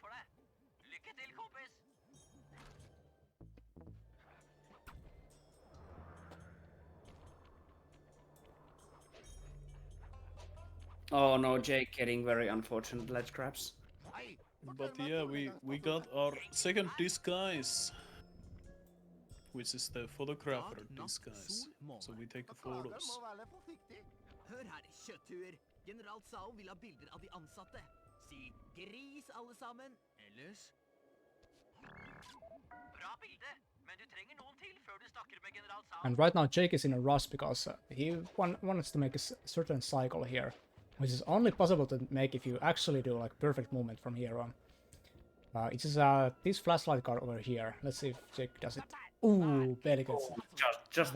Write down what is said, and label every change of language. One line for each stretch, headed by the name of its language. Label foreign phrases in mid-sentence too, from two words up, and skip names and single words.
English: Oh no, Jake getting very unfortunate ledge grabs. But yeah, we got our second disguise, which is the photographer disguise. So we take the photos.
Norwegian: Hør her, kjøttuer. General Sao vil ha bilder av de ansatte. Si gris, alle sammen. Ellers? Bra bilde, men du trenger noen til før du snakker med General Sao.
English: And right now Jake is in a rush because he wants to make a certain cycle here, which is only possible to make if you actually do like perfect movement from here on. It is this flashlight card over here. Let's see if Jake does it. Ooh, barely gets it. Just